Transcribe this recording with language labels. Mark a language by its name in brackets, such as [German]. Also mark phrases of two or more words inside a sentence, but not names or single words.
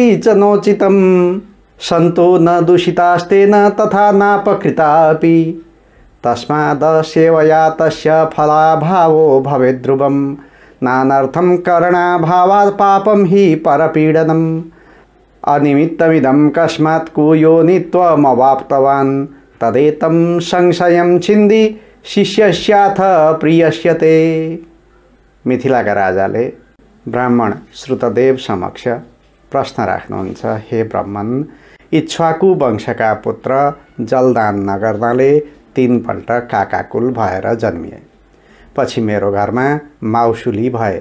[Sanskrit] च नोचितं सन्तो न दूषितास्तेन तथा नापकृतापि तस्माद् सेवया तस्य फलाभावो भवेत् ध्रुवं नानर्थं करणाभावात् पापं हि परपीडनम् अनिमित्तमिदं कस्मात् कुयोनित्वमवाप्तवान् तदेतं संशयं छिन्दी शिष्यस्याथ प्रियस्यते। [Nepali] मिथिलाका राजाले ब्राह्मण श्रुतदेव समक्ष प्रश्न राख्नुहुन्छ। हे ब्राह्मण, इक्ष्वाकु वंशका पुत्र जलदान नगर्नाले 3 पल्ट काकाकुल भएर जन्मिए। पछि मेरो घरमा माउसुली भए।